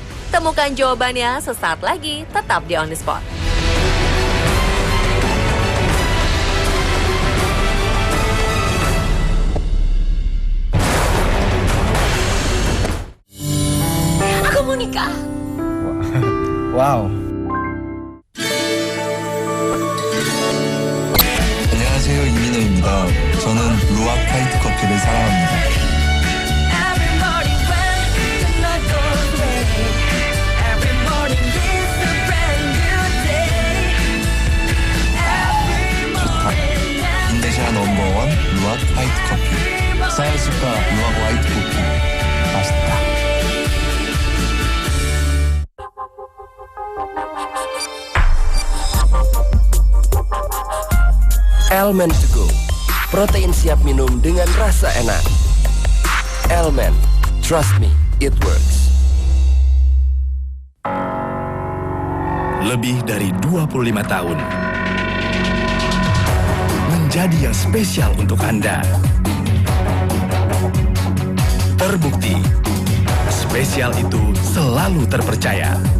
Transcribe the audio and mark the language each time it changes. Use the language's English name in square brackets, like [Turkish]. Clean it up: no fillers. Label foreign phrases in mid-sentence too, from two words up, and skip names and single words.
[Indonesian] Temukan jawabannya sesaat lagi, tetap di On The Spot. Aku mau nikah. Wow. [Korean] 안녕하세요, 이민호입니다. 저는 루아 화이트 커피를 사랑합니다. 인도네시아 넘버원 루아 화이트 커피. [Indonesian] saya suka luwak white kopi. Pasta. Elmen To Go, protein siap minum dengan rasa enak. Elmen, [English] trust me, it works. [Indonesian] Lebih dari 25 tahun menjadi yang spesial untuk Anda. Terbukti, spesial itu selalu terpercaya.